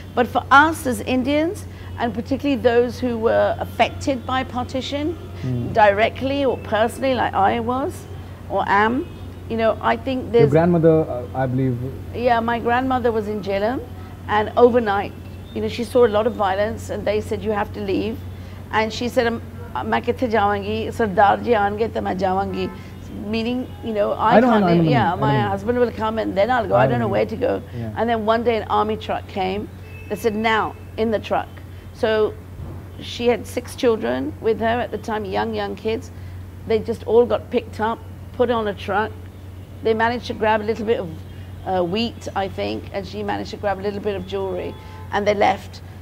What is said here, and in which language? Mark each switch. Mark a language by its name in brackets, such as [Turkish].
[English] But for us as Indians, and particularly those who were affected by partition, directly or personally, like I was or am, you know, I think there's... Your grandmother, I believe... Yeah, my grandmother was in Jhelum, and overnight, you know, she saw a lot of violence, and they said, you have to leave. And she said, [Hindi] मैं किथे जाऊंगी, सरदार जी आएंगे तो मैं जाऊंगी. [English] Meaning, you know, I can't leave. Yeah, my husband will come and then I'll go. I don't know where to go. Yeah. And then one day an army truck came. They said, now, in the truck. So she had 6 children with her at the time, young kids. They just all got picked up, put on a truck. They managed to grab a little bit of wheat, I think, and she managed to grab a little bit of jewelry. And they left.